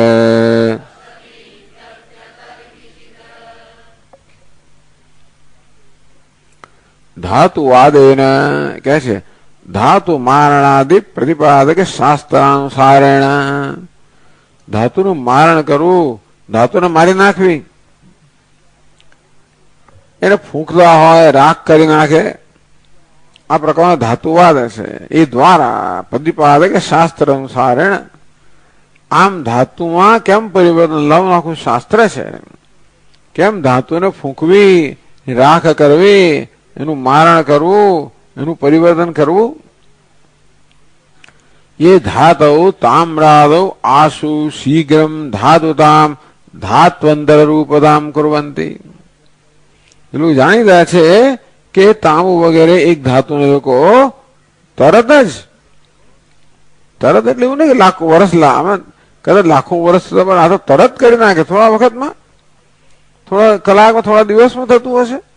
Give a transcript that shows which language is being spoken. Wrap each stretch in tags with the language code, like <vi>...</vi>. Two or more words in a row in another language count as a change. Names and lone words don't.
<gu>ધાતુવાદેન કહે છે,</gu> <sa>ધાતુ મારણાદિ પ્રતિપાદક શાસ્ત્રાનુસારેણ,</sa> <gu>ધાતુનું મારણ કરવું, ધાતુને મારી નાખવી, એને ફૂંકતા હોય, રાખ કરી નાખે, આ પ્રકારનો ધાતુવાદ છે. એ દ્વારા</gu> <sa>પ્રતિપાદક શાસ્ત્ર અનુસારેણ,</sa> <gu>આમ ધાતુમાં કેમ પરિવર્તન લાવવું, આખું શાસ્ત્ર છે. કેમ ધાતુને ફૂંકવી, રાખ કરવી, એનું મારણ કરવું, એનું પરિવર્તન કરવું.</gu> <sa>ये धातौ ताम्रादौ आशु शीघ्रम धातुताम धात्वंतर रूपदाम कुर्वन्ति.</sa> <gu>એટલું જાણીતા છે કે તાંબુ વગેરે એક ધાતુને લોકો તરત એટલે એવું નહીં કે લાખો વર્ષ, કદાચ લાખો વર્ષ, આ તો તરત કરી નાખે, થોડા વખતમાં, થોડા કલાકમાં, થોડા દિવસમાં થતું હશે.</gu>